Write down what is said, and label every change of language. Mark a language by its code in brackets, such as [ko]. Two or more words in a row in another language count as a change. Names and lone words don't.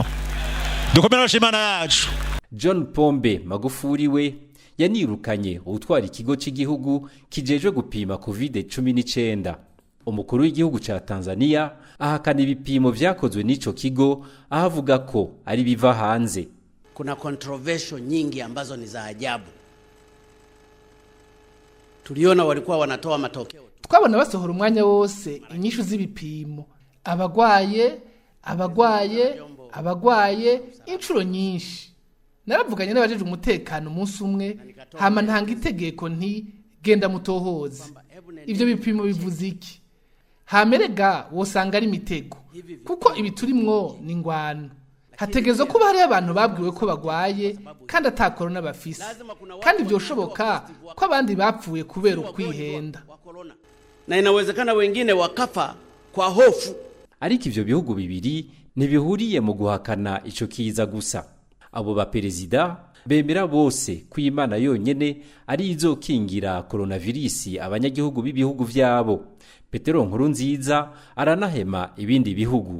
[rn] Dukomera bashimana yacu. John Pombe Magufuri we yanirukanye utwara ikigo cy'igihugu kijejwe gupima COVID-19. Umukuru w'igihugu ca Tanzania ahakana ibipimo vyakozwe n'ico kigo ahavuga ko ari biva hanze. [sw] Kuna controversial nyingi ambazo ni za ajabu. Tuliona walikuwa wanatoa matokeo. [rn] Twabona basohora umwanya wose inyishu z'ibipimo. Abagwaye inshuro nyinshi. Naravuganye n'abajeje umutekano umunsi umwe hama ntanga itegeko nti genda mutohoze. Ivyo bipimo bivuze iki? Hamerega wosanga ari imitego. Kuko ibiturimwo ni ngwano. Hategezo kuba hari abantu babwiwe ko bagwaye kandi ata corona bafise. Kandi byoshoboka ko abandi bapfuye kubera ukwihenda. [sw] Na inawezekana wengine wakafa kwa hofu. [rn] Ariko ivyo bihugu bibiri ntibihuriye mu guhakana ico kiza gusa. Abo ba perezida bemera bose ko Imana yonyene ari izokingira coronavirus abanyagihugu b'ibihugu vyabo. Petero Nkurunziza aranahema ibindi bihugu.